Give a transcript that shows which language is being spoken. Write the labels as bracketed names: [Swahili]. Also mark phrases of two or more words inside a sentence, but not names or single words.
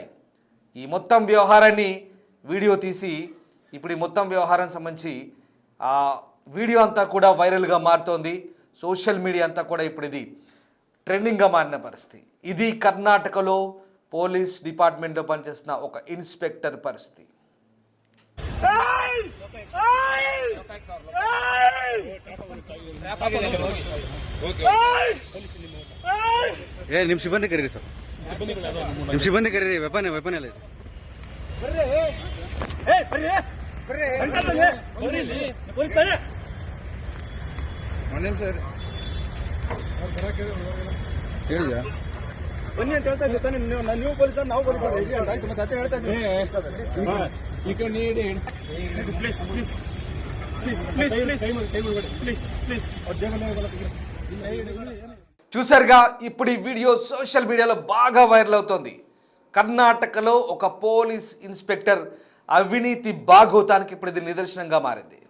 [Telugu] ఈ మొత్తం వ్యవహారాన్ని వీడియో తీసి ఇప్పుడు ఈ మొత్తం వ్యవహారం సంబంధించి ఆ వీడియో అంతా కూడా వైరల్గా మారుతోంది. [English] social media [Telugu] అంతా కూడా ఇప్పుడు ఇది ట్రెండింగ్గా మారిన పరిస్థితి. ఇది కర్ణాటకలో [English] police department-lo [Telugu] పనిచేస్తున్న ఒక ఇన్స్పెక్టర్ పరిస్థితి. [Kannada] ಏ ನಿಮ್ಮ ಸಿಬ್ಬಂದಿ ಕರೀರಿ ಸರ್ ನಿಮ್ಮ ಸಿಬ್ಬಂದಿ ಕರೀರಿ ವೆಪನ್ ಎಲ್ಲ ಇದೆ ಸರ್ ಹೇಳಿದ್ಯಾ ಬನ್ನಿ ಅಂತ ಹೇಳ್ತಾ ಇದ್ದೀನಿ ತಾನೇ ನೀವು ಪೊಲೀಸರು ನಾವು ಪೊಲೀಸರು ಹೇಳಿ ಅಂತ ಆಯ್ತು ಮತ್ತೆ ಅದೇ ಹೇಳ್ತಾ ಇದ್ದೀನಿ ಈಗ ನೀಡಿ [English] please please please please please please [Telugu] చూసారుగా ఇప్పుడు ఈ వీడియో [English] social media-lo [Telugu] బాగా వైరల్ అవుతోంది. కర్ణాటకలో ఒక [English] police inspector [Telugu] అవినీతి బాగోతానికి ఇప్పుడు ఇది నిదర్శనంగా మారింది.